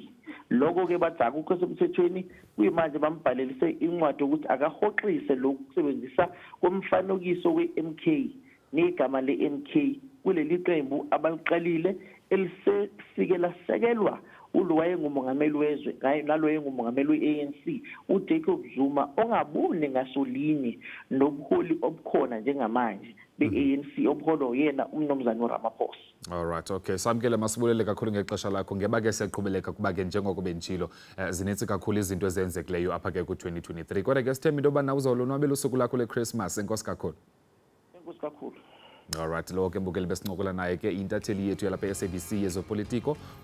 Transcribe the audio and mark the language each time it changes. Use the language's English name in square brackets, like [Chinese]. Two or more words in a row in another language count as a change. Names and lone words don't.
[Zulu] Lokho-ke bathi akukho semthethweni kuyimanje bambhalelise incwadi yokuthi akahoxise lokusebenzisa komfanekiso we-MK negama le-MK kuleli qembu abaliqalile elisefike lasekelwa ulo wayengumongameli wezwe nalo yengumongameli we-ANC uJacob Zuma ongabuni ngasolinye nobuholi obukhona njengamanje be-ANC obuholo yena umnomzana uRamaphosa. [English] All right, okay. [Xhosa] Samkele masibulele kakhulu ngexesha lakho ngeba ke siyaqhubeleka kuba ke njengoko benjilo zinetsi kakhulu izinto ezenzekileyo apha ke ku-2023 kodwa ke sithemba into yoba na uzawulonwabela usuku lakho le-Christmas. Enkosi kakhulu. Enkosi kakhulu. Alright, lo ke mbukeli besincokola naye ke intatheli yethu yalapha SABC yezopolitiko uSamkele Maseko.